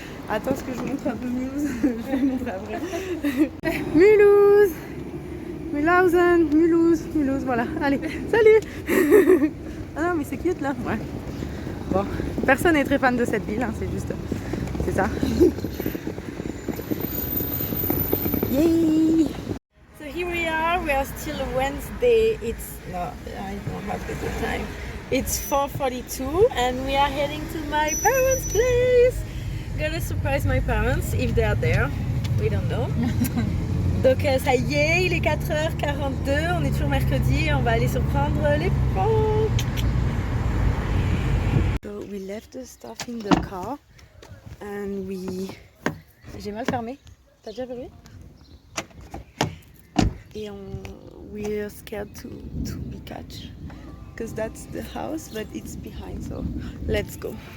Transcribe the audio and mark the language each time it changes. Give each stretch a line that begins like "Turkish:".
French: Attends, ce que je montre un peu Mulhouse, je vais le montrer après. Mulhouse, Mulhausen, Mulhouse, voilà. Allez, salut! Ah non, mais c'est cute là, ouais. Bon, personne n'est très fan de cette ville, hein, c'est juste, c'est ça. Yay!
English: So here we are still Wednesday. It's no, I don't have the good time. It's 4:42 and we are heading to my parents' place. Gonna surprise my parents if they are there. We don't know.
French: Donc ça y est, il est 4h42, on est toujours mercredi et on va aller surprendre les parents.
English: So we left the stuff in the car and we...
French: J'ai mal fermé. T'as déjà vu?
English: Et we're scared to be catch because that's the house but it's behind, so let's go.